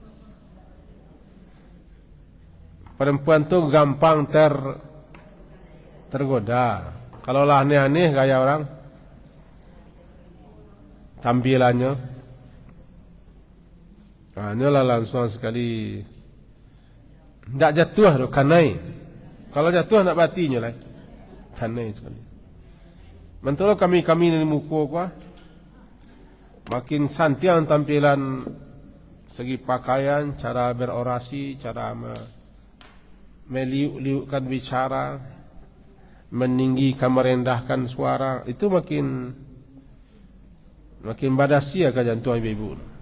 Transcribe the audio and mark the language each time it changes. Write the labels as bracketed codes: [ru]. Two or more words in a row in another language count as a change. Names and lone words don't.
[id] Perempuan tu gampang tergoda. Kalau lah aneh-aneh gaya orang, tampilannya, ini lah langsung sekali. [min] Tak jatuh, kanai. Kalau jatuh nak batinya lah, kanai sekali. [id] Mantul kami ni muka kuah, makin santiang tampilan segi pakaian, cara berorasi, cara meliuk-liukkan bicara, meninggikan, merendahkan suara, itu makin badasi akan jantung ibu-ibu.